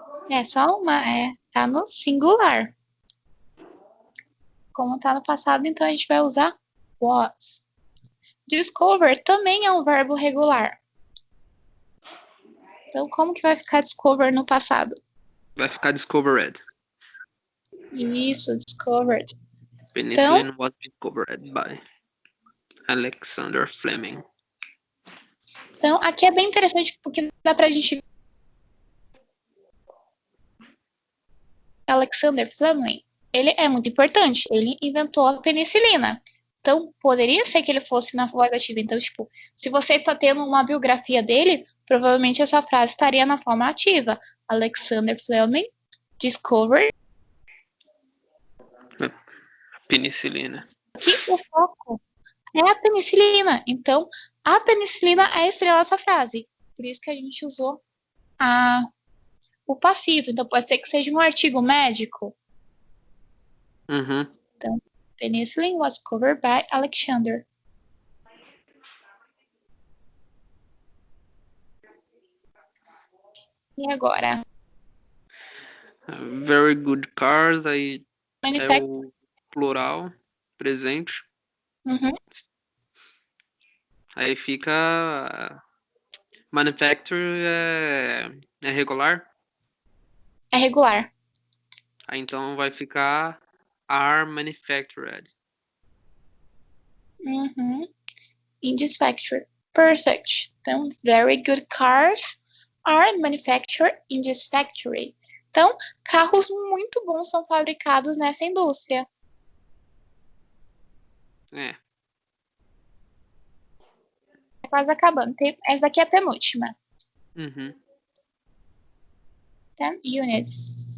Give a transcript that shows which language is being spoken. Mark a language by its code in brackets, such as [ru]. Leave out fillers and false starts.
[pt] É só uma, tá no singular. Como tá no passado, então a gente vai usar was. Discover também é um verbo regular. Então, como que vai ficar discover no passado? Vai ficar discovered. Isso, discovered. [en] Penicillin was discovered by Alexander Fleming. [pt] Então, aqui é bem interessante porque dá pra gente Alexander Fleming, ele é muito importante. Ele inventou a penicilina. Então, poderia ser que ele fosse na voz ativa. Então, tipo, se você está tendo uma biografia dele, provavelmente essa frase estaria na forma ativa. [en] Alexander Fleming discovered. [pt] Penicilina. Aqui o foco é a penicilina. Então, a penicilina é a estrela dessa frase. Por isso que a gente usou o passivo. Então, pode ser que seja um artigo médico. [en] Então, penicillin was discovered by Alexander. [pt] E agora? [en] Very good cars, [pt] aí é o plural, presente. Aí fica manufacture é regular. É regular. Aí então vai ficar [en] are manufactured. In this factory. Perfect. [pt] Então, [en] very good cars are manufactured in this factory. [pt] Então, carros muito bons são fabricados nessa indústria. É. Tá quase acabando. Essa daqui é a penúltima. [en] 10 units.